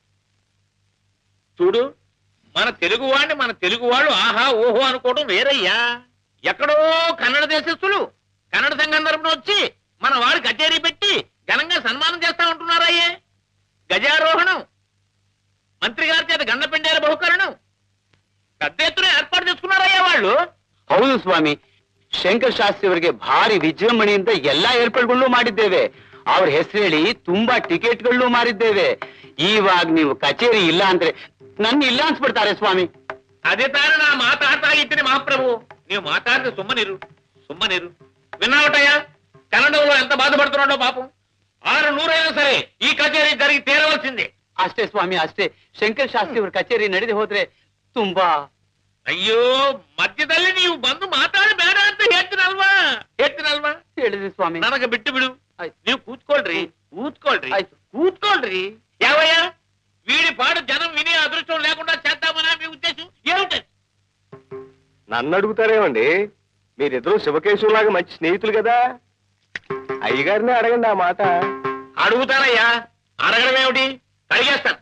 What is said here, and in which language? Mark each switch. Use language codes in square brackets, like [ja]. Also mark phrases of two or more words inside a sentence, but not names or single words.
[te] చూడు, మన తెలుగు వాళ్ళు ఆహా ఓహో అనుకోవడం వేరయ్యా. ఎక్కడో కన్నడ దేశస్తులు కన్నడ సంఘం తరపున వచ్చి మన వాడు కచేరీ పెట్టి ఘనంగా సన్మానం చేస్తా ఉంటున్నారయ్యే. గజారోహణం, మంత్రి గారి చేత గండపెండేల బహుకరణం పెద్ద ఎత్తున ఏర్పాటు చేసుకున్నారయ్యಾ వాళ్ళు. [kn] ಹೌದು ಸ್ವಾಮಿ, ಶಂಕರ್ ಶಾಸ್ತ್ರಿ ಅವರಿಗೆ ಭಾರಿ ವಿಜೃಂಭಣೆಯಿಂದ ಎಲ್ಲಾ ಏರ್ಪಾಡುಗಳು ಮಾಡಿದ್ದೇವೆ. ಅವ್ರ ಹೆಸರು ಹೇಳಿ ತುಂಬಾ ಟಿಕೆಟ್ಗಳು ಮಾರಿದ್ದೇವೆ. ಇವಾಗ ನೀವು ಕಚೇರಿ ಇಲ್ಲ ಅಂದ್ರೆ ನನ್ನ ಇಲ್ಲ ಅನ್ಸ್ಬಿಡ್ತಾರೆ ಸ್ವಾಮಿ. [te] అదే తాను నా మాట ఆటాగిచ్చింది మహాప్రభు. నీవు మాట్లాడితే సుమ్మనిరు విన్నావటయ్యా, కన్నడంలో ఎంత బాధపడుతున్నాడో పాపం. 600 అయినా సరే ఈ కచేరీ జరిగి తీరవలసిందే. [kn] ಅಷ್ಟೇ ಸ್ವಾಮಿ ಅಷ್ಟೇ. ಶಂಕರ್ ಶಾಸ್ತ್ರಿ ಅವ್ರ ಕಚೇರಿ ನಡೆದು ಹೋದ್ರೆ ತುಂಬಾ. ಅಯ್ಯೋ ಮಧ್ಯದಲ್ಲಿ ನೀವು ಬಂದು ಮಾತಾಡಿ ಬೇಡ ಅಂತ ಹೇಳ್ತೀನಲ್ವಾ ಹೇಳಿದ್ರಿ ಸ್ವಾಮಿ. ನನಗೆ ಬಿಟ್ಟು ಬಿಡು. ಆಯ್ತು. ನೀವು ಕೂತ್ಕೊಳ್ರಿ ಆಯ್ತು. [te] కూర్చోండి ఏవయ్యా వీడి పాడు జనం విని అదృష్టం లేకుండా చేద్దామని మీ ఉద్దేశం ఏమిటి? నన్ను అడుగుతారేమండి? మీరిద్దరూ శివకేశవులాగా మంచి స్నేహితులు కదా, అయ్యగారిని అడగండి ఆ మాట. అడుగుతానయ్యా, అడగడం ఏమిటి? అడిగేస్తాను.